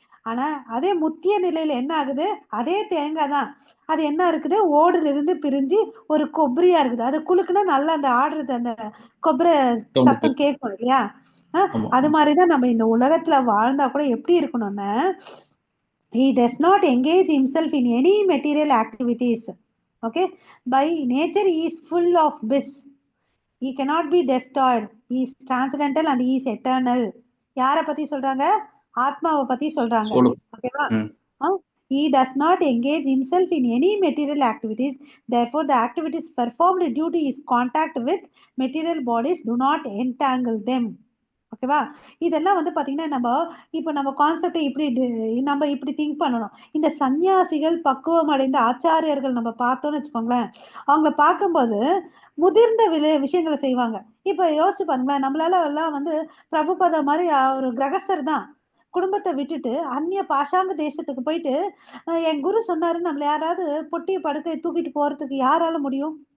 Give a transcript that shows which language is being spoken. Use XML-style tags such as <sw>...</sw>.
<ta>ஆனா அதே முத்திய நிலையில என்ன ஆகுது? அதே தேங்காய் தான், அது என்ன இருக்குது, ஓடுல இருந்து பிரிஞ்சு ஒரு கொಬ್ಬரியா இருக்குது. அது குலுக்குனா நல்லா அந்த ஆடுறது, அந்த கொಬ್ಬரை சத்தம் கேட்கும் இல்லையா? அது மாதிரிதான் நம்ம இந்த உலகத்துல வாழ்ந்தா கூட எப்படி இருக்கணும்னா,</ta> <en>he does not engage himself in any material activities. Okay, by nature he is full of bliss. He cannot be destroyed. He is transcendental and he is eternal.</en> <ta>யாரை பத்தி சொல்றாங்க? ஆத்மாவை பத்தி சொல்றாங்க. ஓகேவா?</ta> <en>He does not engage himself in any material activities. Therefore, the activities performed due to his contact with material bodies do not entangle them.</en> <ta>ஓகேவா? இதெல்லாம் வந்து பாத்தீங்கன்னா நம்ம கான்செப்ட் நம்ம இப்படி திங்க் பண்ணணும். இந்த சன்னியாசிகள், பக்குவம் அடைந்த ஆச்சாரியர்கள் நம்ம பார்த்தோம்னு வச்சுக்கோங்களேன், அவங்கள பார்க்கும்போது முதிர்ந்த விஷயங்களை செய்வாங்க. இப்ப யோசிச்சு பாருங்களேன், நம்மளால எல்லாம் வந்து பிரபுபத மாதிரி ஒரு கிரகஸ்தர் தான், குடும்பத்தை விட்டுட்டு அந்நிய பாஷாங்க தேசத்துக்கு போயிட்டு என் குரு சொன்னாரு நம்மள யாராவது பொட்டிய படுக்கை தூக்கிட்டு போறதுக்கு யாரால முடியும்?</ta>